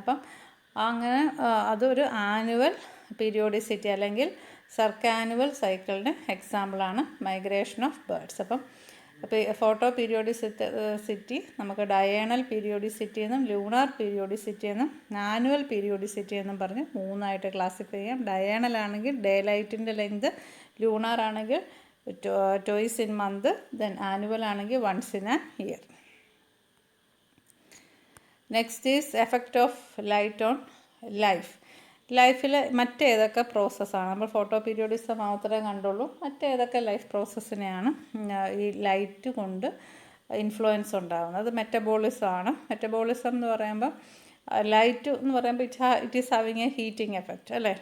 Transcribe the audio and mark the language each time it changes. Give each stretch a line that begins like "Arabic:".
Malayalam: അപ്പം അങ്ങനെ അതൊരു ആനുവൽ പീരിയോഡിസിറ്റി അല്ലെങ്കിൽ സർക്കാനുവൽ സൈക്കിളിൻ്റെ എക്സാമ്പിളാണ്
English: Migration of birds.
Malayalam: അപ്പം ഫോട്ടോ പീരിയോഡിസിറ്റി നമുക്ക് ഡയേണൽ പീരിയോഡിസിറ്റി എന്നും ലൂണാർ പീരിയോഡിസിറ്റി എന്നും ആനുവൽ പീരിയോഡിസിറ്റി എന്നും പറഞ്ഞ് 3ആയിട്ട് ക്ലാസിഫൈ ചെയ്യാം. ഡയേണൽ ആണെങ്കിൽ ഡേ ലൈറ്റിൻ്റെ ലെങ്ത്, ലൂണാർ ആണെങ്കിൽ
English: twice in month, then annual
Malayalam: ആണെങ്കിൽ
English: once in a year. Next is effect of light on life.
Malayalam: ലൈഫിൽ മറ്റേതൊക്കെ പ്രോസസ്സാണ്, നമ്മൾ ഫോട്ടോ പീരിയോഡിസം മാത്രമേ കണ്ടുള്ളൂ, മറ്റേതൊക്കെ ലൈഫ് പ്രോസസ്സിനെയാണ് ഈ ലൈറ്റ് കൊണ്ട് ഇൻഫ്ലുവൻസ് ഉണ്ടാകുന്നത്. അത് മെറ്റബോളിസമാണ്. മെറ്റബോളിസം എന്ന് പറയുമ്പോൾ ലൈറ്റ് എന്ന് പറയുമ്പോൾ
English: it is having a heating effect
Malayalam: അല്ലേ.